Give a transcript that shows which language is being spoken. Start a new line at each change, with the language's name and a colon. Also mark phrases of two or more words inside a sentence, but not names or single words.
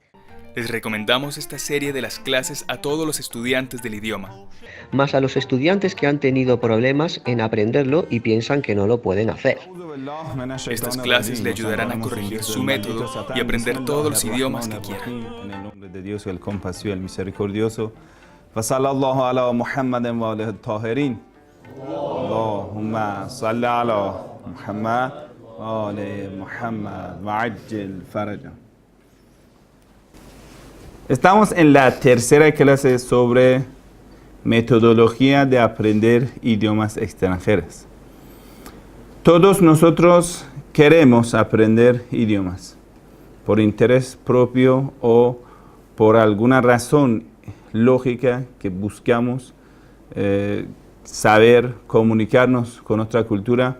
Spanish: Les recomendamos esta serie de las clases a todos los estudiantes del idioma, Más a los estudiantes que han tenido problemas en aprenderlo y piensan que no lo pueden hacer. Estas clases le ayudarán a corregir su método y aprender todos los idiomas que quieran. En el nombre de Dios, el compasivo, el misericordioso.
Arabic: فصلى الله على محمد وآله الطاهرين. اللهم صل على محمد وآل محمد وعجل فرجه.
Spanish: Estamos en la tercera clase sobre metodología de aprender idiomas extranjeros. Todos nosotros queremos aprender idiomas por interés propio o por alguna razón lógica que buscamos saber, comunicarnos con otra cultura.